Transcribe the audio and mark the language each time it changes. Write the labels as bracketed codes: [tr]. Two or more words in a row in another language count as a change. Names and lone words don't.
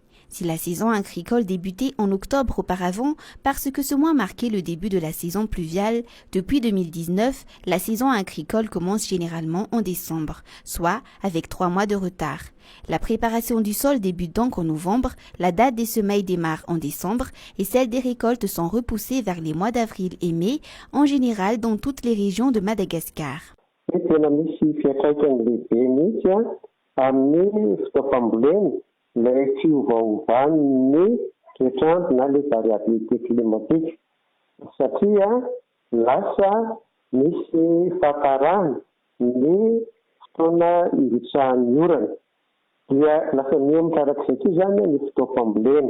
[fr] Si la saison agricole débutait en octobre auparavant, parce que ce mois marquait le début de la saison pluviale, depuis 2019, la saison agricole commence généralement en décembre, soit avec 3 mois de retard. La préparation du sol débute donc en novembre, la date des semailles démarre en décembre et celles des récoltes sont repoussées vers les mois d'avril et mai, en général dans toutes les régions de Madagascar. [mg] Tena misy fiantraikany lehibe mihitsy amin'ny fitaovam-boleny ilay fiovaovan'ny toetrandro na ilay [fr] variabilité climatique [mg] satria lasa misy fahatarana ny fotoana iritsahan'ny orana dia lasa mihamitaraky izay zany ny fitaovam-boleny.